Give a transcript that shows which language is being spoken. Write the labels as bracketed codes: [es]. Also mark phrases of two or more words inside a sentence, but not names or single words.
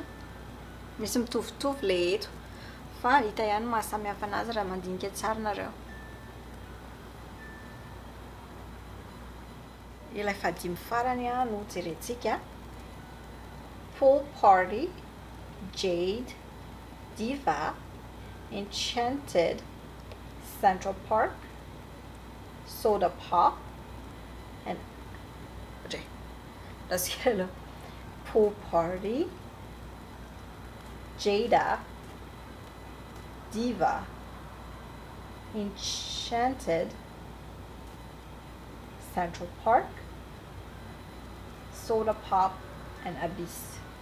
[mg] Misy mitovitovy le eto fa hita ihany mahasamihafa anazy raha mandinika tsara nareo. Ilay fadimy farany no jerentsika: pool party, jade, Diva, Enchanted, Central Park, Soda Pop, and Pool Party, Jada, Diva, Enchanted, Central Park, Soda Pop, and Abyss.